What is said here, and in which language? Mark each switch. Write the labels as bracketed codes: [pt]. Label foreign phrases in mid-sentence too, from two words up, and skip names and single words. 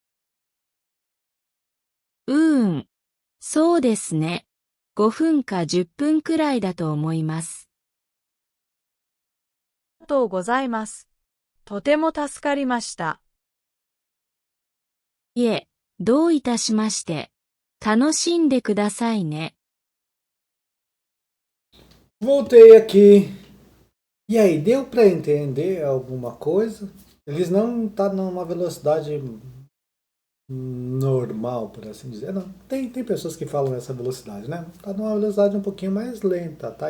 [ja] そうですね。5分か10分くらいだと思います。ありがとうございます。とても助かりました。いえ、どういたしまして。楽しんでくださいね。 [pt] Voltei aqui. E aí, deu para entender alguma coisa? Eles não estão numa velocidade normal, por assim dizer. Não, tem pessoas que falam essa velocidade, né? Está numa velocidade um pouquinho mais lenta, tá?